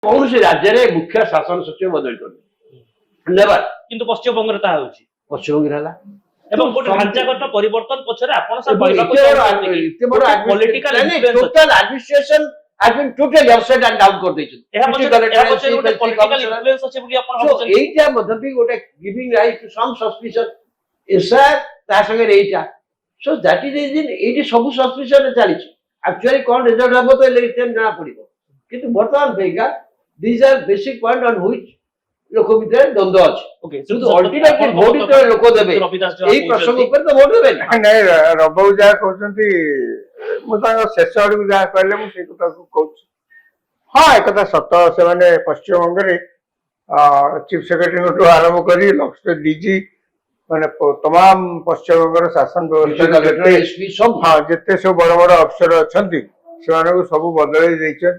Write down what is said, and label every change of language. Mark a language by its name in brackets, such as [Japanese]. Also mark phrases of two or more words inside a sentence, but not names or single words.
[Odia] କୌଣସି ରାଜ୍ୟରେ ମୁଖ୍ୟ ଶାସନ ସଚିବ ବଦଳି କରିବେ ନେବାର, କିନ୍ତୁ ପଶ୍ଚିମବଙ୍ଗରେ ତାହା ହେଉଛି। ପଶ୍ଚିମବଙ୍ଗରେ ହେଲା ଏବଂ ଗୋଟେ ଢାଞ୍ଚାଗତ ପରିବର୍ତ୍ତନ ପଛରେ ଆପଣ [English] total administration has been totally upside and down କରିଦେଇଛନ୍ତି। [Odia] ଏଇଟା ମଧ୍ୟ ବି ଗୋଟେ [English] giving rise to some suspicion [Odia] ଏସଆର ତା ସାଙ୍ଗରେ ଏଇଟା, [English] so that is the reason [Odia] ଏଇଠି ସବୁ ସସ୍ପିସନ ଚାଲିଛି। ଆକ୍ଚୁଆଲି କଣ ରେଜଲ୍ଟ ହବ ତ ଇଲେକ୍ସନ ଜଣା ପଡିବ, କିନ୍ତୁ ବର୍ତ୍ତମାନ ପାଇଁକା [English] these are basic point on which [Odia] ଲୋକ ଭିତରେ ଦ୍ୱନ୍ଦ୍ୱ ଅଛି। କିନ୍ତୁ ଅଲ୍ଟିମେଟଲି ଭୋଟ ଯେତେବେଳେ ଲୋକ ଦେବେ ଏଇ ପ୍ରସଙ୍ଗ ଉପରେ ତ ଭୋଟ ଦେବେ ନା। ନାଇଁ ରବଉ ଯାହା କହୁଛନ୍ତି ମୁଁ ତାଙ୍କ ଶେଷ ଆଡକୁ ଯାହା କହିଲେ ମୁଁ ସେଇ କଥାକୁ କହୁଛି। ହଁ ଏକଥା ସତ, ସେମାନେ ପଶ୍ଚିମବଙ୍ଗରେ ଚିଫ ସେକ୍ରେଟାରୀଙ୍କଠୁ ଆରମ୍ଭ କରି ଡିଜି ମାନେ ତମାମ ପଶ୍ଚିମବଙ୍ଗର ଶାସନ ବ୍ୟବସ୍ଥା ଯେତେ ସବୁ ବଡ ବଡ ଅଫିସର ଅଛନ୍ତି ସେମାନଙ୍କୁ ସବୁ ବଦଳେଇ ଦେଇଛନ୍ତି।